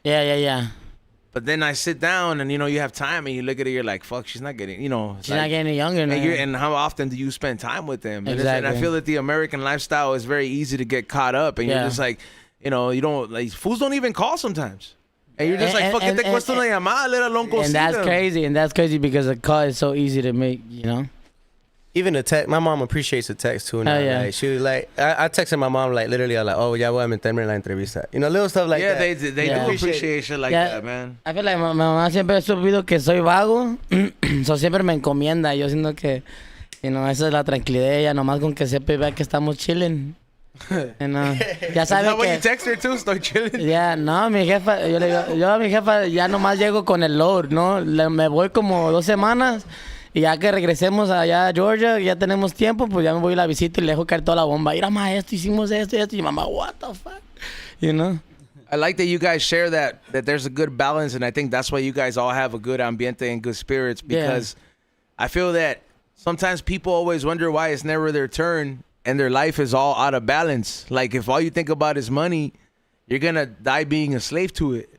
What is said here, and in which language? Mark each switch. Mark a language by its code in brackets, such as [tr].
[en] Yeah. But then I sit down and, you know, you have time and you look at her, you're like, fuck, she's not getting, you know. She's not getting any younger now. And how often do you spend time with them? And, Exactly. and I feel that the American lifestyle is very easy to get caught up. And you're just like, you know, you don't, like, fools don't even call sometimes. And you're just like, fuck, [es] ¿qué te cuesta una llamada? [en] Let alone go see that's them. crazy. And that's crazy because a call is so easy to make, you know? Even the text, my mom appreciates the text too. Now. Yeah. Like, she was like, I texted my mom like literally, I'm like, oh, [es] ya voy a meterme en la entrevista. [en] You know, little stuff like that. Yeah, they do appreciate shit like that, man. I feel like [es] mi mamá siempre ha sabido que soy vago, so siempre me encomienda. Yo siento que, [en] you know, [es] esa es la tranquilidad de ella, nomás con que sepa y vea que estamos chilling. [en] You know, [es] ya sabe que... que... [en] you text her too, [es] estoy chilling. Ya, no, mi jefa, yo le digo, yo a mi jefa ya nomás llego con el load, ¿no? Me voy como 2 semanas. Y ya que regresemos allá a Georgia, ya tenemos tiempo, pues ya me voy a la visita y le dejo caer toda la bomba. Mira, ma, hicimos esto. Y mamá, [en] what the fuck? You know? I like that you guys share that there's a good balance, and I think that's why you guys all have a good ambiente and good spirits, because I feel that sometimes people always wonder why it's never their turn and their life is all out of balance. Like, if all you think about is money, you're going to die being a slave to it.